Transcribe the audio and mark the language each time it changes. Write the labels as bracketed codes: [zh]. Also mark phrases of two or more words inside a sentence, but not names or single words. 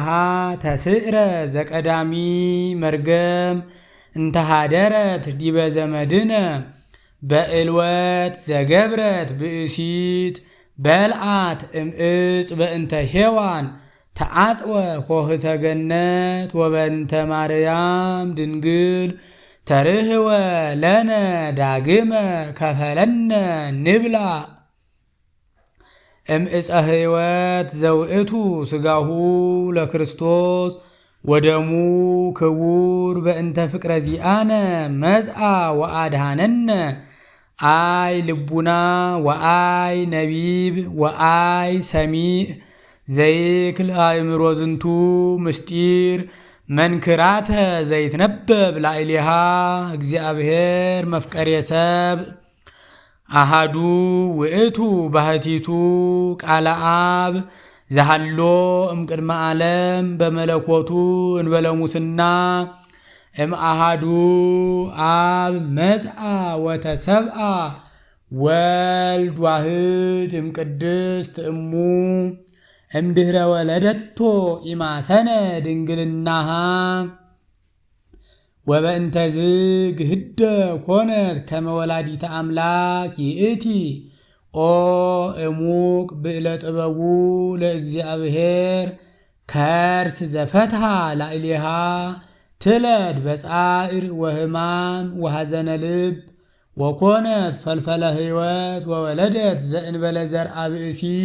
[gez] ተስዕረ ዘቀዳሚ መርገም እንተሃደረት ዲበ ዘመድነ በዕልወት ዘገብረት ብእሲት በልዓት እምዕፅ በእንተ ሔዋን ተዓጽወ ሆህተ ገነት ወበእንተ ማርያም ድንግል ተርህወ ለነ ዳግመ ከፈለነ ንብላ እምዕፀ ሕይወት ዘውእቱ ሥጋሁ ለክርስቶስ ወደሙ ክቡር በእንተ ፍቅረ ዚአነ መጽአ ወአድኀነነ አይ ልቡና ወአይ ነቢብ ወአይ ሰሚዕ ዘይክል አእምሮ ዝንቱ ምስጢር መንክራተ ዘይትነበብ ላዕሌሃ እግዚአብሔር መፍቀሬ ሰብእ አሃዱ ውእቱ ባህቲቱ ቃለ አብ ዘሃሎ እምቅድመ ዓለም በመለኮቱ እንበለ ሙስና እምአሃዱ አብ መጽአ ወተሰብአ ወልድ ዋህድ እምቅድስት እሙ እምድኅረ ወለደቶ ኢማሰነ ድንግልናሃ ወበእንተዝ ግህደ ኮነት ከመ ወላዲተ አምላክ ይእቲ ኦ እሙቅ ብዕለ ጥበቡ ለእግዚአብሔር ከርስ ዘፈትሐ ላዕሌሃ ትለድ በጻዕር ወህማም ወሐዘነ ልብ ወኮነት ፈልፈለ ሕይወት ወወለደት ዘእንበለ ዘርአ ብእሲ